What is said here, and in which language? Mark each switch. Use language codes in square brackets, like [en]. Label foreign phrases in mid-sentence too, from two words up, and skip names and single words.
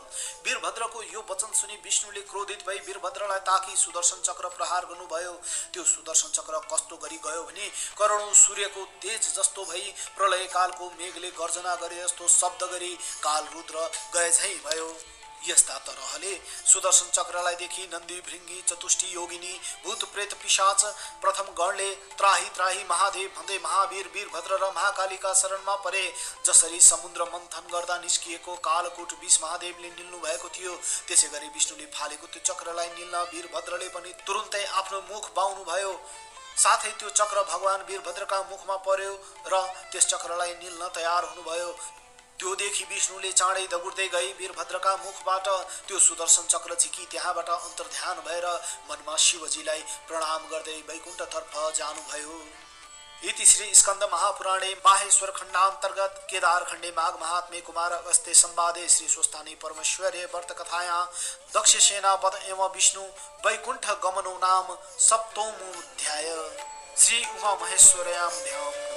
[ne] वीरभद्रको यो वचन सुनि विष्णुले क्रोधित भई वीरभद्रलाई ताकी सुदर्शन चक्र प्रहार गर्नुभयो। त्यो सुदर्शन चक्र कस्तो गरी गयो भने करोडौं सूर्यको तेज जस्तो भई प्रलयकालको मेघले गर्जना गरे जस्तो शब्द गरी कालरुद्र गए झैं भयो। यस्ता तरहले सुदर्शन चक्रलाई देखि नन्दी भृंगी चतुष्टी योगिनी भूत प्रेत पिशाच प्रथम गणले त्राही त्राही महादेव भन्दै महावीर वीरभद्र र महाकालीका शरणमा परे। जसरी समुद्र मन्थन गर्दा निस्किएको कालकूट विष महादेवले निल्नु भएको थियो, त्यसै गरी विष्णुले फालेको त्यो चक्रलाई निल्न वीरभद्रले पनि तुरुन्तै आफ्नो मुख बाउनु भयो। साथै त्यो चक्र भगवान वीरभद्रका मुखमा पर्यो र त्यस चक्रलाई निल्न तयार हुनुभयो। त्यो देखि विष्णुले चाँडै दगुर्दै गई वीरभद्रका मुखबाट त्यो सुदर्शन चक्र झिकी त्यहाँबाट अन्तर्ध्यान भएर मनमा शिवजीलाई प्रणाम गर्दै वैकुण्ठतर्फ जानुभयो। [sa] इति श्री स्कंद महापुराणे माहेश्वर खण्डान्तर्गत केदार खण्डे माघ महात्म्ये कुमार अगस्त्य संवादे श्री स्वस्थानी परमेश्वरे व्रत कथायां दक्षसेना वध एवं विष्णु वैकुंठ गमनो नाम सप्तमोऽध्याय। श्री उमा महेश्वरयां ध्यान।